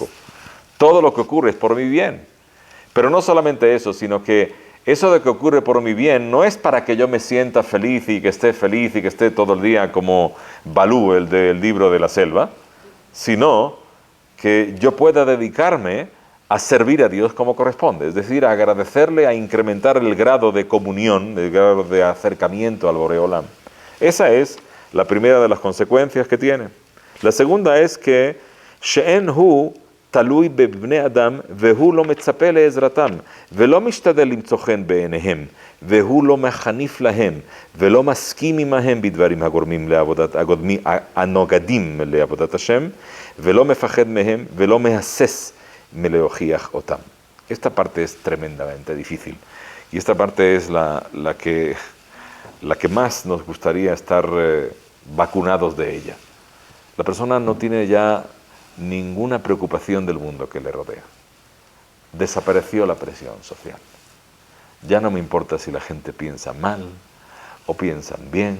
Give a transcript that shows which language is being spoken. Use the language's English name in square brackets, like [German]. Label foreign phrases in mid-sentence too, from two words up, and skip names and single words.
[Spanish] Todo lo que ocurre es por mi bien. Pero no solamente eso, sino que eso de que ocurre por mi bien no es para que yo me sienta feliz y que esté todo el día como Balú, el del libro de la selva, sino que yo pueda dedicarme a servir a Dios como corresponde, es decir, a agradecerle, a incrementar el grado de comunión, el grado de acercamiento al Boreolam. Esa es la primera de las consecuencias que tiene. [Hebrew] La segunda es que שאין הוא תלוי בבני אדם והוא לא מצפה לעזרתם ולא משתדל למצוא חן בעיניהם והוא לא מחניף להם ולא מסכים עמהם בדברים הגורמים הנוגדים לעבודת השם ולא מפחד מהם ולא מהסס מלהוכיח אותם. [Spanish] Esta parte es tremendamente difícil y esta parte es la que más nos gustaría estar vacunados de ella. La persona no tiene ya ninguna preocupación del mundo que le rodea. Desapareció la presión social. Ya no me importa si la gente piensa mal o piensan bien.